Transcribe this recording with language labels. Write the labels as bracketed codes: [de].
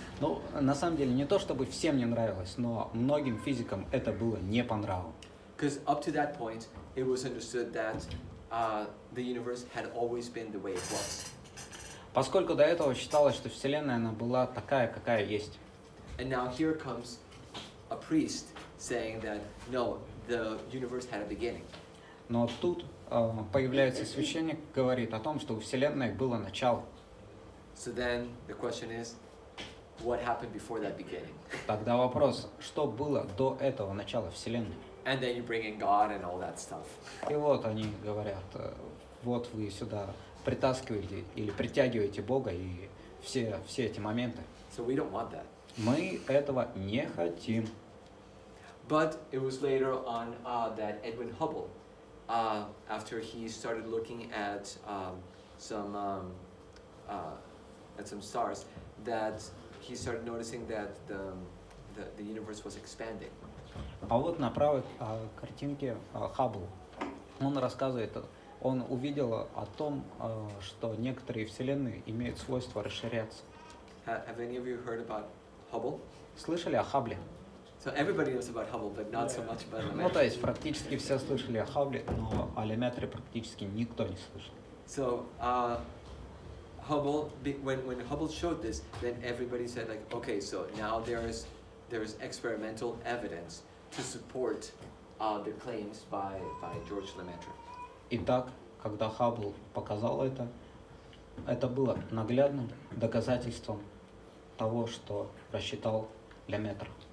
[ru] Ну, на самом деле, не то чтобы всем не нравилось, но многим физикам это было не по нраву. [en] Because up to that point, it was understood that the universe had always been the way it was. [ru] Поскольку до этого считалось, что Вселенная она была такая, какая есть. [en] And now here comes a priest saying that no, the universe had a beginning. [ru] Но тут появляется священник, говорит о том, что у Вселенной было начало. [en] So then the question is, what happened before that beginning? [ru] Тогда вопрос, что было до этого начала Вселенной? [en] And then you bring in God and all that stuff. [ru] И вот они говорят, вот вы сюда притаскиваете или притягиваете Бога и все эти моменты. [en] So we don't want that. [ru] Мы этого не хотим. [en] But it was later on that Edwin Hubble, after he started looking at some stars, that he started noticing that the universe was expanding. [ru] А вот на правой картинке Хаббл, он рассказывает, он увидел о том, что некоторые вселенные имеют свойство расширяться. [en] Have any of you heard about Hubble? [ru] Слышали о Хаббле? [en] So everybody knows about Hubble, but not so much about [ru] Ну, то есть практически все слышали о Хаббле, но о Леметре практически никто не слышал. [en] So Hubble, when Hubble showed this, then everybody said like, okay, so now there is experimental evidence to support the claims by George Lemaitre. [ru] Итак, когда Хаббл показал это было наглядным доказательством того, что рассчитал Леметр.